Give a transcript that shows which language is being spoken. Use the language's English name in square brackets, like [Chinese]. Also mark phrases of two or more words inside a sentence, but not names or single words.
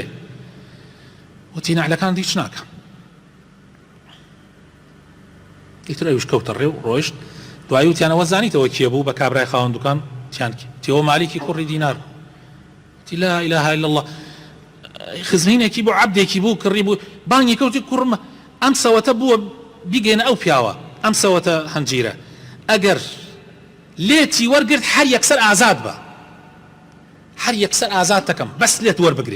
[Central Kurdish] وتی نەعلەکان هیچ ناکەم. ئیتر ئەویش کەوتە ڕێو ڕۆیشت. دوایی وتیانەوە زانیتەوە کێ بوو؟ بە کابرای خاوەندوکان تیان تێوە مالیکی کوڕی دینار. [Arabic] وتی لا إله إلا الله، [Central Kurdish] خزمینێکی بوو، عەبدێکی بوو، کڕی بوو، بانگی کەوتی کوڕمە ئەم سەوەتە بووە بیگەێنە ئەو پیاوە، ئەم سەوەتە هەنجیرە، ئەگەر لێتی وەرگرت هەر یەکسەر ئازاد بە، هەر یەکسەر ئازاد دەکەم، بەس لێت وەربگرێ.